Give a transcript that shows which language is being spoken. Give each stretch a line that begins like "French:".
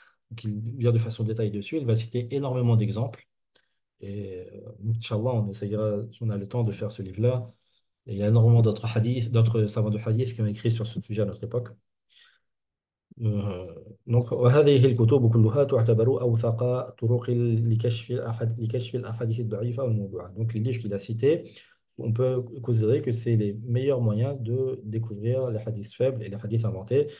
French: Donc, il vient de façon détaillée dessus. Il va citer énormément d'exemples. Et Inch'Allah, on essayera, si on a le temps, de faire ce livre-là. Et il y a énormément d'autres hadiths, d'autres savants de hadith qui ont écrit sur ce sujet à notre époque.
Arabic: Donc وهذه الكتب كلها تعتبر أوثق طرق لكشف الأحاديث الضعيفة والموضوعة.
French: Donc les livres qu'il a cités, on peut considérer que c'est les meilleurs moyens de découvrir les hadiths faibles et les hadiths inventés.